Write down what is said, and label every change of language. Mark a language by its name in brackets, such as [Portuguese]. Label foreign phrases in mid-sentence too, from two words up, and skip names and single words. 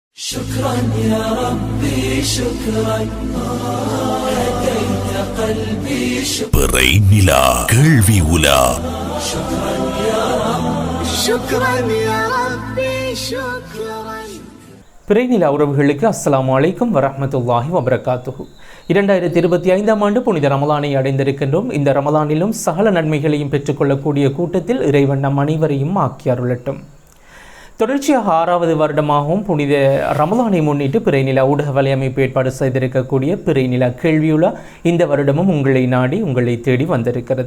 [Arabic] شكرا يا ربي شكرا هديت قلبي [Tamil] பிறை நிலா கேள்வி உலா. [Arabic] شكرا يا رب شكرا يا ربي شكرا. [Tamil] பிறை நிலா உறவுகளுக்கு [Arabic] السلام عليكم ورحمة الله وبركاته. [Tamil] 2025 ஆண்டு புனித ரமலானை அடைந்திருக்கின்றோம். இந்த ரமலானிலும் சகல நன்மைகளையும் பெற்றுக்கொள்ளக்கூடிய கூட்டத்தில் இறைவன் நம் அனைவரையும் ஆக்கி அருளட்டும். தொடர்ச்சியாக 6வது வருடமாகவும் புனித ரமலானை முன்னிட்டு பிறை நிலா ஊடக வலையமைப்பு ஏற்பாடு செய்திருக்கக்கூடிய பிறை நிலா கேள்வியுலா இந்த வருடமும் உங்களை நாடி உங்களை தேடி வந்திருக்கிறது.